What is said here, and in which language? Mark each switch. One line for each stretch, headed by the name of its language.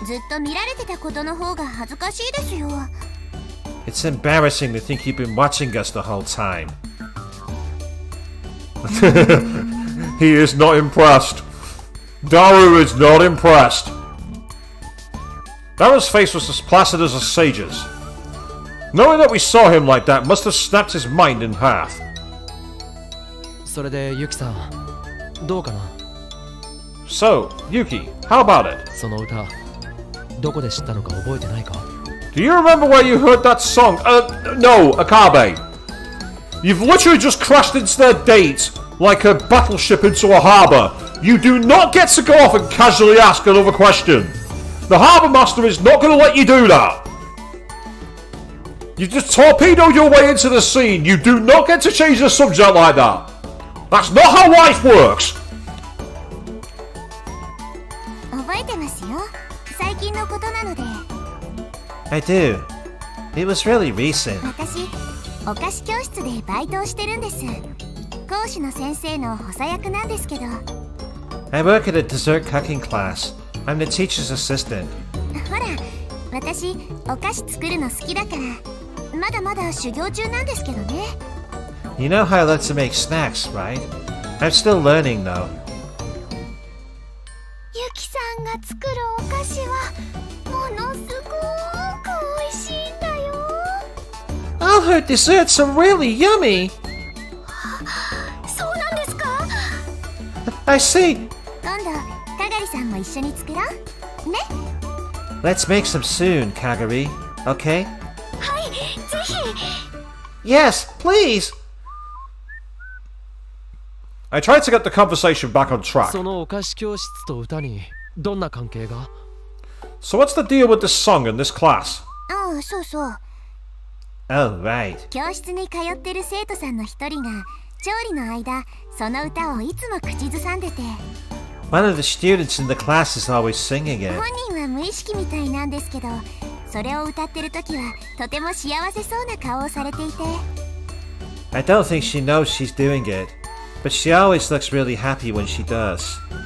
Japanese: ずっと見られてたことの方が恥ずかしいですよ。
English: It's embarrassing to think you've been watching us the whole time. He is not impressed. Daru is not impressed. Daru's face was as placid as a sage's. Knowing that we saw him like that must have snapped his mind in half.
Japanese: それでユキさんどうかな？
English: So, Yuki, how about it?
Japanese: その歌どこで知ったのか覚えてないか？
English: Do you remember where you heard that song? No, Akabe. You've literally just crashed into their date like a battleship into a harbour. You do not get to go off and casually ask another question. The harbour master is not going to let you do that. You just torpedoed your way into the scene. You do not get to change the subject like that. That's not how life works.
Japanese: 覚えてますよ。最近のことなので。
English: I do. It was really recent.
Japanese: 私、お菓子教室でバイトをしてるんです。講師の先生の補佐役なんですけど。
English: I work at a dessert cooking class. I'm the teacher's assistant.
Japanese: ほら、私、お菓子作るの好きだから、まだまだ修行中なんですけどね。
English: You know how I like to make snacks, right? I'm still learning though.
Japanese: ゆきさんが作るお菓子は、ものすごく美味しいんだよ。
English: All her desserts are really yummy.
Japanese: そうなんですか？
English: I see.
Japanese: 今度、かがりさんも一緒に作ろう。ね。
English: Let's make some soon, Kagari. Okay?
Japanese: はい、ぜひ。
English: Yes, please. I tried to get the conversation back on track.
Japanese: そのお菓子教室と歌にどんな関係が？
English: So what's the deal with this song in this class?
Japanese: ああ、そうそう。
English: Oh, right.
Japanese: 教室に通ってる生徒さんの一人が調理の間その歌をいつも口ずさんでて
English: One of the students in the class is always singing it.
Japanese: 本人は無意識みたいなんですけどそれを歌ってる時はとても幸せそうな顔をされていて
English: I don't think she knows she's doing it, but she always looks really happy when she does.